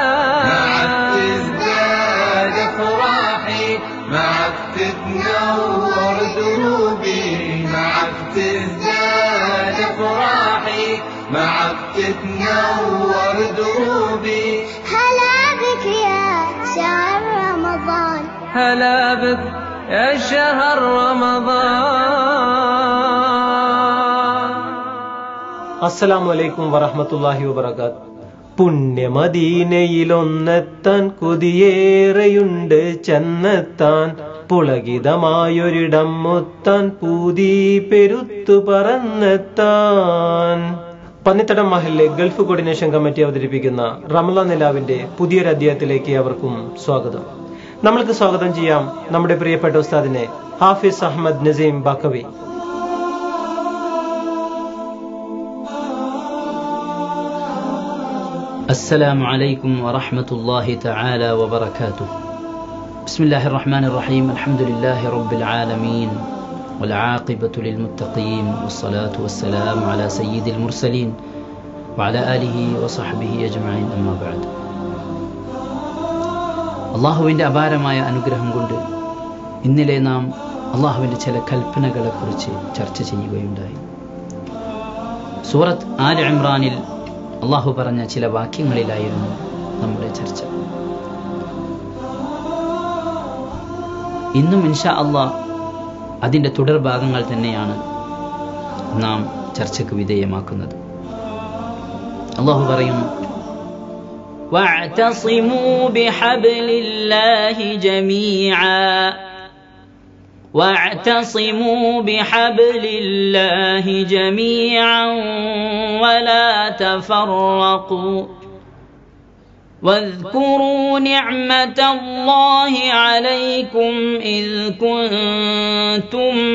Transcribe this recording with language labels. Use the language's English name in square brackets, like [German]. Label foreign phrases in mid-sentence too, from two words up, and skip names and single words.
[Arabic] معك تزداد أفراحي معك تتنور دروبي معك تزداد أفراحي معك تتنور دروبي هلا بك يا شهر رمضان هلا بك يا شهر رمضان. السلام عليكم ورحمة الله وبركاته. [Malayalam] പുണ്യമദീനയിലൊന്നെത്താൻ കൊതിയേറെയുണ്ട് ചെന്നെത്താൻ പുളകിതമായൊരിടം മുത്താൻ പൂതി പെരുത്തു പറന്നെത്താൻ. പന്നിത്തടം മഹല്ലെ ഗൾഫ് കോർഡിനേഷൻ കമ്മിറ്റി അവതരിപ്പിക്കുന്ന റമളാൻ നിലാവിന്റെ പുതിയൊരു അധ്യായത്തിലേക്ക് അവർക്കും സ്വാഗതം. നമ്മൾക്ക് സ്വാഗതം ചെയ്യാം നമ്മുടെ പ്രിയപ്പെട്ട ഉസ്താദിനെ ഹാഫിസ് അഹമ്മദ് നസീം ബാക്കവി. [Arabic] السلام عليكم ورحمة الله تعالى وبركاته. بسم الله الرحمن الرحيم. الحمد لله رب العالمين والعاقبة للمتقين والصلاة والسلام على سيد المرسلين وعلى آله وصحبه أجمعين. أما بعد. [Malayalam] അള്ളാഹുവിൻ്റെ അപാരമായ അനുഗ്രഹം കൊണ്ട് ഇന്നലെ നാം അള്ളാഹുവിൻ്റെ ചില കൽപ്പനകളെക്കുറിച്ച് ചർച്ച ചെയ്യുകയുണ്ടായി. സൂറത്ത് ആൽ ഇമ്രാനിൽ അള്ളാഹു പറഞ്ഞ ചില വാക്യങ്ങളിലായിരുന്നു നമ്മുടെ ചർച്ച. ഇന്നും [Arabic] إن شاء الله [Malayalam] അതിൻ്റെ തുടർഭാഗങ്ങൾ തന്നെയാണ് നാം ചർച്ചയ്ക്ക് വിധേയമാക്കുന്നത്. അള്ളാഹു പറയുന്നു, [Arabic] واعتصموا بحبل الله جميعا واعتصموا بحبل الله جميعا ولا تفرقوا واذكروا نعمة الله عليكم إذ كنتم